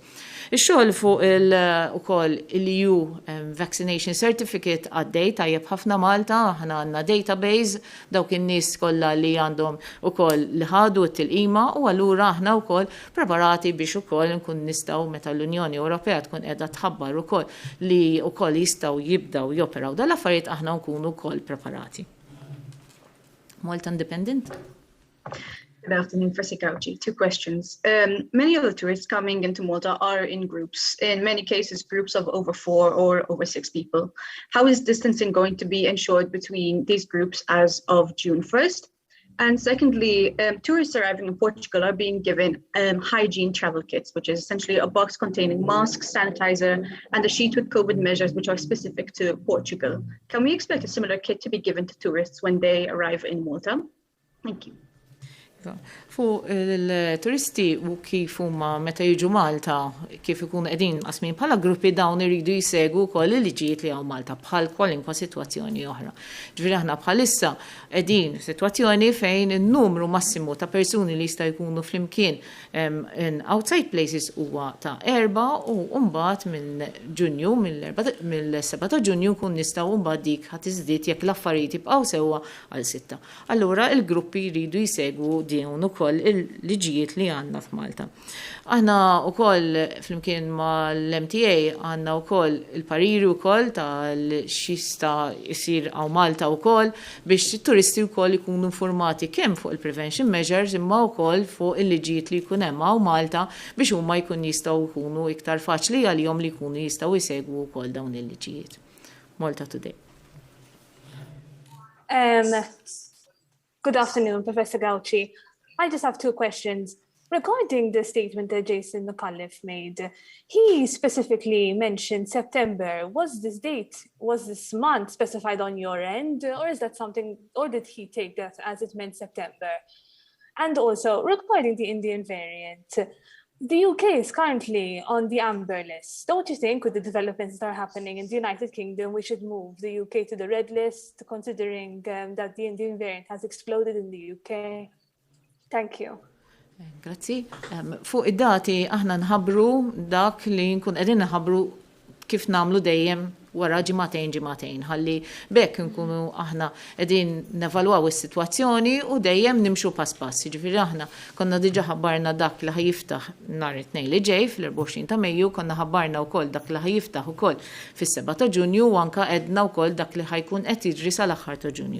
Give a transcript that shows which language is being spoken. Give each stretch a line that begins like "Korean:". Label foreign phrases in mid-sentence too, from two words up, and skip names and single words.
Maltese: Ix-xogħol fuq ukoll il-
English: EU vaccination certificate
Maltese: għaddej tajjeb ħafna Malta, aħna għandna database dawk in-nies kollha li għandhom ukoll li ħadu t-tilqima u allura aħna wkoll preparati biex ukoll nkun nistgħu meta l-Unjoni Ewropea tkun qiegħda tħabbar ukoll li wkoll jistgħu jibdew joperaw dal-affarijiet aħna nkunu wkoll preparati.
English: Malta Independent. Good afternoon, Professor Gauci. 2 questions. Many of the tourists coming into Malta are in groups, in many cases groups of over 4 or over 6 people. How is distancing going to be ensured between these groups as of June 1st? And secondly, tourists arriving in Portugal are being given hygiene travel kits, which is essentially a box containing masks, sanitizer, and a sheet with COVID measures which are specific to Portugal. Can we expect a similar kit to be given to tourists when they arrive in Malta? Thank you.
Maltese: Fuq il-turisti u kif huma meta jiġu Malta, kif ikunu qegħdin qasmin bħala gruppi dawn iridu jsegwu wkoll il-liġijiet li hawn Malta bħal kwalinkwa sitwazzjoni oħra. Ġifieri aħna bħalissa qegħdin sitwazzjoni fejn in-numru massimu ta' persuni li jista' jkunu flimkien
English: in outside places
Maltese: huwa ta' 4 u mbagħad minn Ġunju mill-7 ta' Ġunju nkun nistgħu mbagħad dik ħadd iżdied jekk l-affarijiet jibqgħu sewwa għal 6. Allura il-gruppi jridu jsegwu din ukoll il-liġijiet li għandna f'Malta. Aħna wkoll flimkien mal-MTA għandna wkoll il-pariri wkoll tal-xista jsir hawn Malta wkoll biex it-turisti wkoll ikunu informati kemm fuq il-
English: prevention measures
Maltese: imma wkoll fuq il-liġijiet li jkun hemm hawn Malta biex huma jkun jistgħu jkunu iktar faċli għalihom li jkunu jistgħu jsegwu wkoll dawn il-liġijiet.
English: Malta Today. Good afternoon, Professor Gauci. I just have 2 questions. Regarding the statement that Jason McAuliffe made, he specifically mentioned September. Was this month specified on your end, or is that something, or did he take that as it meant September? And also, regarding the Indian variant, the UK is currently on the amber list. Don't you think with the developments that are happening in the United Kingdom, we should move the UK to the red list, considering that the Indian variant has exploded in the UK? Thank you.
Maltese: Grazzi. Fuq id-dati aħna nħabru dak li nkun qegħdin nħabru kif nagħmlu dejjem wara ġimagħtejn ħalli bekk nkunu aħna qegħdin nevalwaw is-sitwazzjoni u dejjem nimxu pass pass. Jiġifieri aħna konna diġà ħabbarna dak li ħajiftaħ nhar it-tnejn li ġej fl-24 ta' Mejju, konna ħabbarna wkoll dak li ħajiftaħ ukoll fis-7 ta' Ġunju u anke qedna wkoll dak li ħajkun qed jiġri sal-aħħar ta' Ġunju.